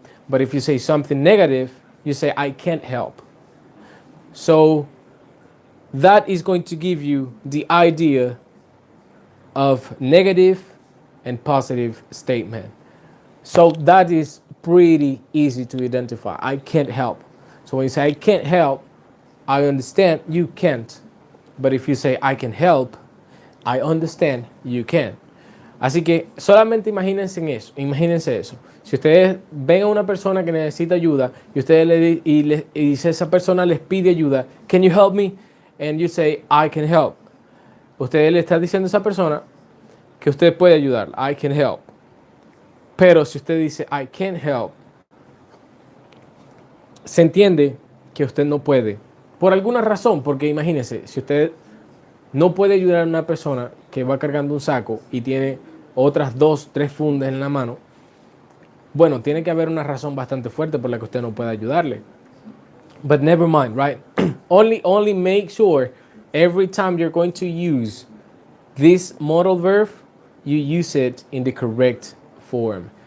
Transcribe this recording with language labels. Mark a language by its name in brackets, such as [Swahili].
[English] But if you say something negative, you say, I can't help. So that is going to give you the idea of negative and positive statement. So that is pretty easy to identify. I can't help. So when you say I can't help, I understand you can't. But if you say I can help, I understand you can. [Spanish] Así que solamente imagínense eso. Si ustedes ven a una persona que necesita ayuda y ustedes y esa persona les pide ayuda, [English] can you help me? And you say I can help. [Spanish] Usted le está diciendo a esa persona que usted puede ayudar. [English] I can help. [Spanish] Pero si usted dice [English] I can't help, [Spanish] se entiende que usted no puede. Por alguna razón, porque imagínese, si usted no puede ayudar a una persona que va cargando un saco y tiene otras 2, 3 fundas en la mano, bueno, tiene que haber una razón bastante fuerte por la que usted no puede ayudarle. [English] But never mind, right? only make sure every time you're going to use this modal verb, you use it in the correct form.